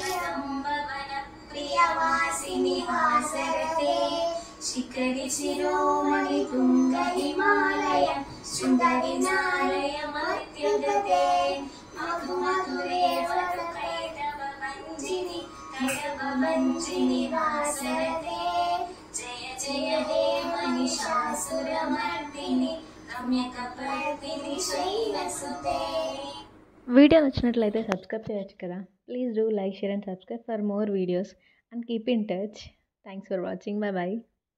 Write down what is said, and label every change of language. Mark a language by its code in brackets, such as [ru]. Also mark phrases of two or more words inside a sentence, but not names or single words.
[sa] प्रियवासिनि वासरते शिखरि शिरोमणि तुङ्ग हिमालय शृङ्गरि नालय मर्त्यगते मधु मधुरे वरकैटभञ्जिनि कैटभञ्जिनि वासरते जय जय हे महिषासुरमर्दिनि रम्यकपर्दिनि शैलसुते. [te] వీడియో నచ్చినట్లయితే సబ్స్క్రైబ్ చేయొచ్చు కదా. [en] Please do like, share and subscribe for more videos and keep in touch. Thanks for watching. Bye bye.